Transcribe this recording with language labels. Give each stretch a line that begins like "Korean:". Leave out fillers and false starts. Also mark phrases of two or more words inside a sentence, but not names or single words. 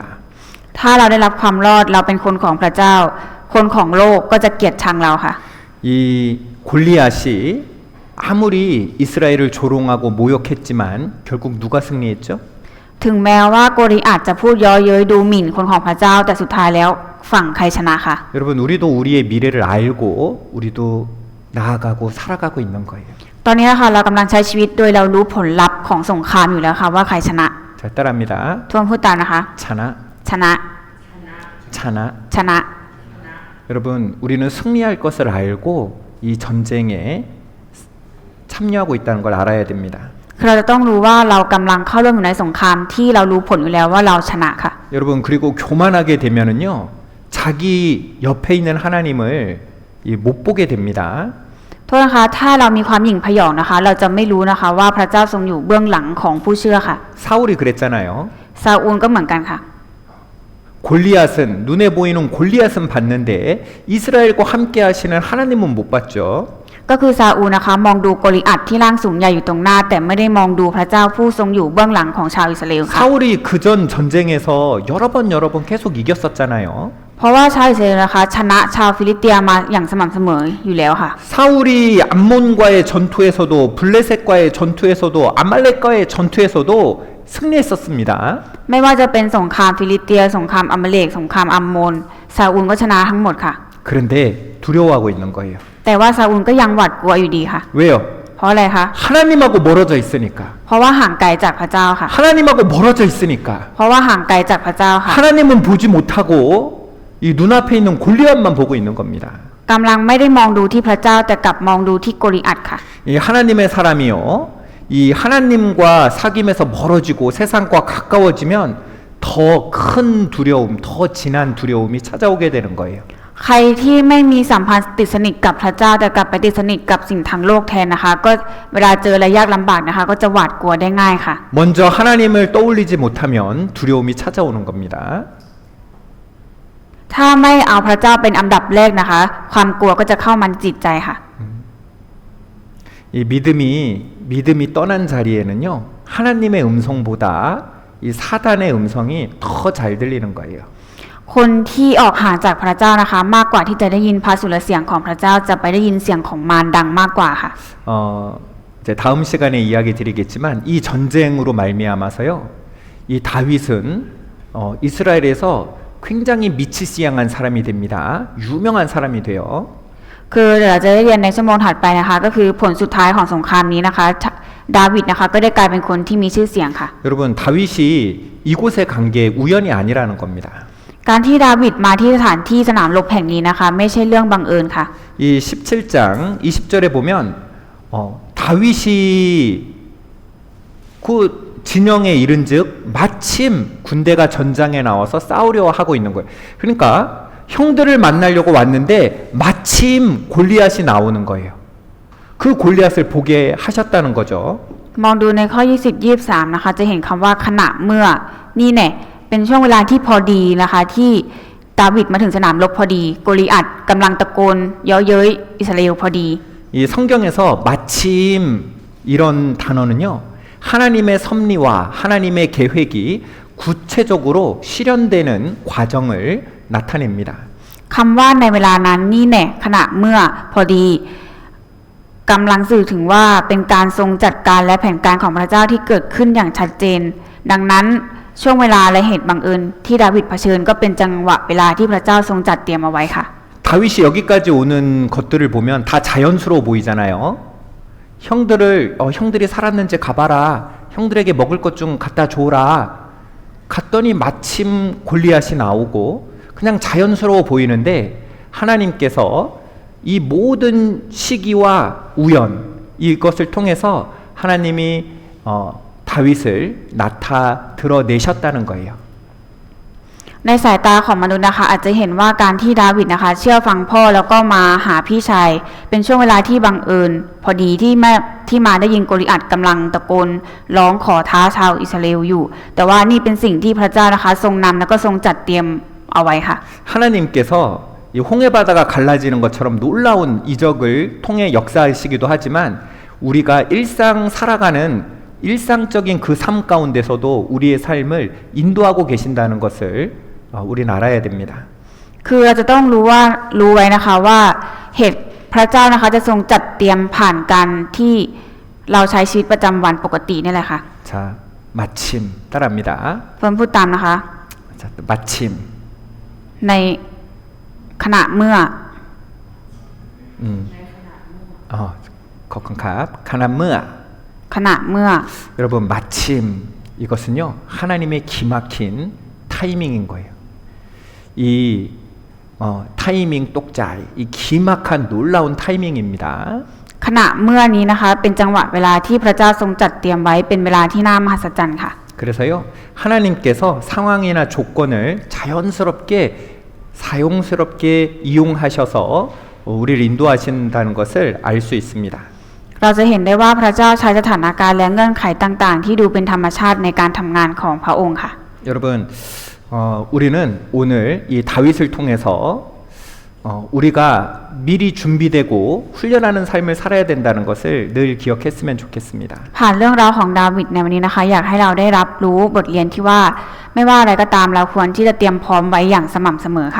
Thai: ถ้าเราได้รับความรอดเราเป็นคนของพระเจ้า คนของโลกก็จะเกลียดชังเราค่ะ
Korean: 이 골리앗이 아무리 이스라엘을 조롱하고 모욕했지만 결국 누가 승리했죠?
Thai: ถึงแม้ว่าโกริอัตจะพูดเย้อเย้ยดูหมิ่นคนของพระเจ้าแต่สุดท้ายแล้วฝั่งใครชนะค่ะ
Korean: 여러분, 우리도 우리의 미래를 알고 우리도 나아가고 살아가고 있는 거예요.
Thai: ตอนนี้นะคะเรากำลังใช้ชีวิตโดยเรารู้ผลลัพธ์ของสงครามอยู่แล้วค่ะว่าใครชนะ
Korean: 잘 따라합니다.
Thai: ทวนพูดตามนะคะ 차나, ชนะ 차나. ชนะ
Korean: 여러분, 우리는 승리할 것을 알고 이 전쟁에 참여하고 있다는 걸 알아야 됩니다.
Thai: คือเราจะต้องรู้ว่าเรากำลังเข้าร่วมอยู่ในสงครามที่เรารู้ผลอยู่แล้วว่าเราชนะค่ะ
Korean: 여러분, 그리고 교만하게 되면은요, 자기 옆에 있는 하나님을 못 보게 됩니다.
Thai: โทษนะคะถ้าเรามีความหยิ่งพยองนะคะ เราจะไม่รู้นะคะว่าพระเจ้าทรงอยู่เบื้องหลังของผู้เชื่อค่ะ
Korean: 사울이 그랬잖아요.
Thai: ซาอูลก็เหมือนกันค่ะ
Korean: 골리앗은 눈에 보이는 골리앗은 봤는데 이스라엘과 함께 하시는 하나님은 못 봤죠.
Thai: ก็คือซาอูลนะคะมองดูโกลิอัตที่ร่างสูงใหญ่อยู่ตรงหน้า แต่ไม่ได้มองดูพระเจ้าผู้ทรงอยู่เบื้องหลังของชาวอิสราเอลค่ะ
Korean: 사울이 그전 전쟁에서 여러 번 계속 이겼었잖아요.
Thai: เพราะว่าชาวอิสราเอลนะคะชนะชาวฟิลิสเตียมาอย่างสม่ำเสมออยู่แล้วค่ะ
Korean: 사울이 암몬과의 전투에서도 블레셋과의 전투에서도 아말렉과의 전투에서도 승리했었습니다.
Thai: ไม่ว่าจะเป็นสงครามฟิลิสเตียสงครามอเมเลกสงครามอัมโมนซาอูลก็ชนะทั้งหมดค่ะ
Korean: 그런데 두려워하고 있는 거예요.
Thai: แต่ว่าซาอูลก็ยังหวาดกลัวอยู่ดีค่ะ
Korean: 왜요?
Thai: เพราะอะไรคะ
Korean: 하나님하고 멀어져 있으니까.
Thai: เพราะว่าห่างไกลจากพระเจ้าค่ะ
Korean: 하나님하고 멀어져 있으니까.
Thai: เพราะว่าห่างไกลจากพระเจ้าค่ะ
Korean: 하나님은 보지 못하고 이 눈앞에 있는 골리앗만 보고 있는 겁니다.
Thai: กำลังไม่ได้มองดูที่พระเจ้าแต่กลับมองดูที่โกลิอัตค่ะ
Korean: 이 하나님의 사람이요, 이 하나님과 사귐에서 멀어지고 세상과 가까워지면 더 큰 두려움, 더 진한 두려움이 찾아오게 되는 거예요.
Thai: ใครที่ไม่มีสัมพันธ์ติดสนิทกับพระเจ้าแต่กลับไปติดสนิทกับสิ่งทางโลกแทนนะคะ ก็เวลาเจออะไรยากลำบากนะคะ ก็จะหวาดกลัวได้ง่ายค่ะ
Korean: 먼저 하나님을 떠올리지 못하면 두려움이 찾아오는 겁니다.
Thai: ถ้าไม่เอาพระเจ้าเป็นอันดับแรกนะคะ ความกลัวก็จะเข้ามาในจิตใจค่ะ
Korean: 이 믿음이 떠난 자리에는요, 하나님의 음성보다 이 사단의 음성이 더 잘 들리는 거예요.
Thai: คนที่ออกห่างจากพระเจ้านะคะ มากกว่าที่จะได้ยินพระสุรเสียงของพระเจ้าจะไปได้ยินเสียงของมารดังมากกว่าค่ะ
Korean: 이제 다음 시간에 이야기 드리겠지만 이 전쟁으로 말미암아서요, 이 다윗은 이스라엘에서 굉장히 미치시양한 사람이 됩니다. 유명한 사람이 돼요.
Thai: คือเดี๋ยวเราจะได้เรียนในชั่วโมงถัดไปนะคะก็คือผลสุดท้ายของสงครามนี้นะคะดาวิดนะคะก็ได้กลายเป็นคนที่มีชื่อเสียงค่ะ
Korean: 여러분 다윗이 이곳에 간 게 우연이 아니라는 겁니다.
Thai: การที่ดาวิดมาที่สถานที่สนามรบแห่งนี้นะคะไม่ใช่เรื่องบังเอิญค่ะ
Korean: 이 17장 20절에 보면 다윗이 그 진영에 이른즉 마침 군대가 전장에 나와서 싸우려 하고 있는 거예요. 그러니까 형들을 만나려고 왔는데 마침 골리앗이 나오는 거예요. 그 골리앗을 보게 하셨다는 거죠.
Thai: มองดูในข้อ 20-23 นะคะจะเห็นคำว่าขณะเมื่อนี่แน่เป็นช่วงเวลาที่พอดีนะคะที่ดาวิดมาถึงสนามรบพอดีโกลิอัตกำลังตะโกนเย้อเย้ยอิสราเอลพอดี
Korean: 이 성경에서 마침 이런 단어는요. 하나님의 섭리와 하나님의 계획이 구체적으로 실현되는 과정을 나타냅니다.
Thai: คำว่าในเวลานั้นนี่แน่ขณะเมื่อพอดีกำลังสื่อถึงว่าเป็นการทรงจัดการและแผนการของพระเจ้าที่เกิดขึ้นอย่างชัดเจนดังนั้นช่วงเวลาและเหตุบังเอิญที่ดาวิดเผชิญก็เป็นจังหวะเวลาที่พระเจ้าทรงจัดเตรียมเอาไว้ค่ะ
Korean: 다윗이 여기까지 오는 것들을 보면 다 자연스러워 보이잖아요. 형들이 살았는지 가봐라. 형들에게 먹을 것 좀 갖다 줘라. 갔더니 마침 골리앗이 나오고 그냥 자연스러워 보이는데 하나님께서 이 모든 시기와 우연 이것을 통해서 하나님이 다윗을 드러내셨다는 거예요.
Thai: ในสายตาของมนุษย์นะคะอาจจะเห็นว่าการที่ดาวิดนะคะเชื่อฟังพ่อแล้วก็มาหาพี่ชายเป็นช่วงเวลาที่บังเอิญพอดีที่มาได้ยินโกลิอัตกำลังตะโกนร้องขอท้าชาวอิสราเอลอยู่แต่ว่านี่เป็นสิ่งที่พระเจ้านะคะทรงนำแล้วก็ทรงจัดเตรียมเอาไว้ค่ะ
Korean: 하나님께서 이 홍해바다가 갈라지는 것처럼 놀라운 이적을 통해 역사하시기도 하지만 우리가 일상 살아가는 일상적인 그 삶 가운데서도 우리의 삶을 인도하고 계신다는 것을 우리는 알아야 됩니다.
Thai: คือเราจะต้องรู้ไว้นะคะว่าเหตุพระเจ้านะคะจะทรงจัดเตรียมผ่านการที่เราใช้ชีวิตประจำวันปกตินี่แหละค่ะ
Korean: 자, 마침 따라합니다.
Thai: เพิ่มพูดตามนะคะ
Korean: 자, 마침
Thai: ในขณะเมื่อ 거컨캅 가나무아 ขณะเมื่อ
Korean: 여러분 마침 이것은요 하나님의 기막힌 타이밍인 거예요. 이 타이밍 똑짜이 이 기막한 놀라운 타이밍입니다.
Thai: ขณะเมื่อนี้นะคะเป็นจังหวะเวลาที่พระเจ้าทรงจัดเตรียมไว้เป็นเวลาที่น่ามหัศจรรย์ค่ะ
Korean: 그래서요 하나님께서 상황이나 조건을 자연스럽게 사용스럽게 이용하셔서 우리를 인도하신다는 것을 알 수 있습니다.
Thai: เราจะเห็นได้ว่าพระเจ้าใช้สถานการณ์และเงื่อนไขต่างๆที่ดูเป็นธรรมชาติในการทำงานของพระองค์ค่ะ
Korean: 여러분 우리는 오늘 이 다윗을 통해서 우리가 미리 준비되고 훈련하는 삶을 살아야 된다는 것을 늘 기억했으면 좋겠습니다.
Thai: ผ่านเรื่องราวของดาวิดในวันนี้นะคะอยากให้เราได้รับรู้บทเรียนที่ว่าไม่ว่าอะไรก็ตามเราควรที่จะเตรียมพร้อมไว้อย่างสม่ำเสมอค่ะ